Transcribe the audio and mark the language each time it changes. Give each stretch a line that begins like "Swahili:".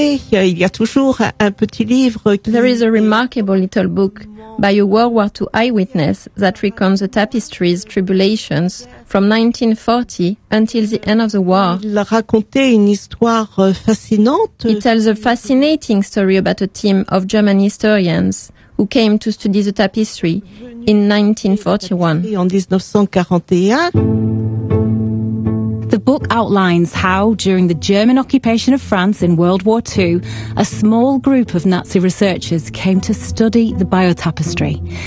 English: There is a remarkable little book by a World War II eyewitness that recounts the tapestry's tribulations from 1940 until the end of the war.
French: Il a raconté une histoire fascinante.
English: It tells a fascinating story about a team of German historians who came to study the tapestry in 1941. The book outlines how, during the German occupation of France in World War II, a small group of Nazi researchers came to study the Bayeux tapestry.